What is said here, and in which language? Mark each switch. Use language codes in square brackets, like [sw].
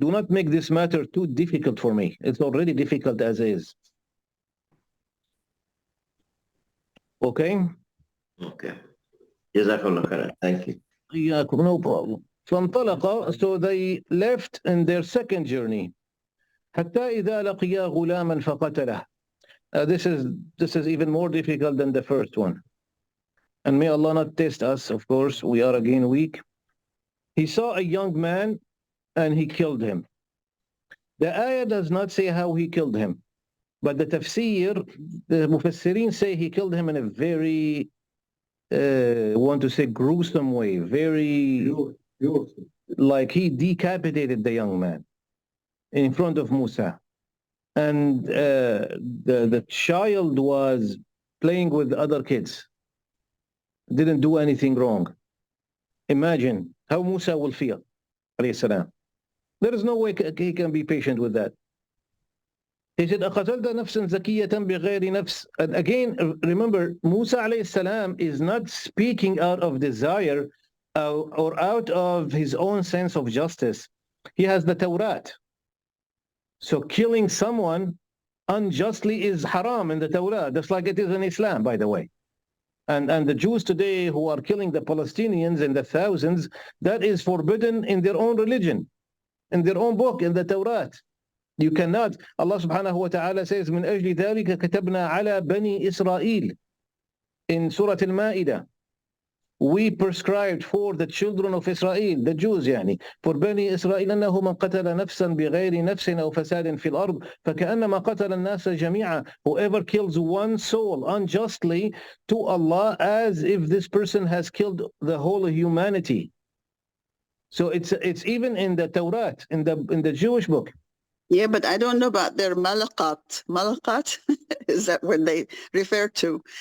[en] Do not make this matter too difficult for me. It's already difficult as is. Okay? Okay. Jazakallah khairan. Thank you. Yeah, no problem. فانطلقا, so they left in their second journey. [ar] حتى إذا لقيا غلاما فقتله. [en] This is even more difficult than the first one. And may Allah not test us, of course, we are again weak. He saw a young man and he killed him. The ayah does not say how he killed him, but the tafsir, the mufassirin say he killed him in a very, want to say gruesome way, very, like he decapitated the young man in front of Musa. And the child was playing with other kids. Didn't do anything wrong. Imagine how Musa will feel, alayhi salam. There is no way he can be patient with that. He said, [ar] أَقَتَلْتَ نَفْسًا زَكِيَّةً بِغَيْرِ نَفْسٍ. [en] And again, remember, Musa alayhi salam is not speaking out of desire or out of his own sense of justice. He has the Tawrat. So killing someone unjustly is haram in the Torah, just like it is in Islam, by the way. And the Jews today who are killing the Palestinians in the thousands, that is forbidden in their own religion, in their own book, in the Torah. You cannot. Allah subhanahu wa ta'ala says, [ar] من أجل ذلك كتبنا على بني إسرائيل [en] in Surah Al-Ma'idah. We prescribed for the children of Israel, the Jews [ar] يعني, for بني إسرائيل أنه من قتل نفسا بغير نفس أو فساد في الأرض فكأنما قتل الناس جميعا. [en] Whoever kills one soul unjustly to Allah, as if this person has killed the whole humanity. So it's even in the Torah, in the Jewish book. Yeah, but I don't know about their malaqat. Malaqat, is that what they refer to?